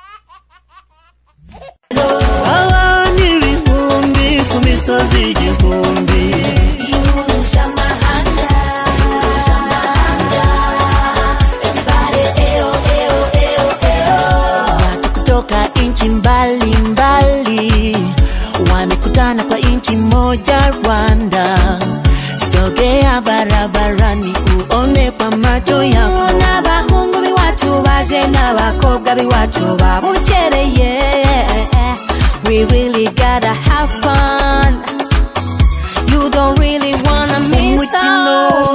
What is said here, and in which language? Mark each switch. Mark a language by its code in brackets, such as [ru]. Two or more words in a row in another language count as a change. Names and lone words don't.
[rw] Abana ibihumbi ku misozi igihumbi, ihuje amahanga, [en] everybody eo eo eo eo. [sw] Watu kutoka inchi mbali mbali wamekutana kwa inchi moja Rwanda. Sogea barabarani uone kwa macho yako, [rw] n'abahungu biwacu baje n'abakobwa biwacu babukereye. [en] We really gotta have fun. You don't really wanna miss out.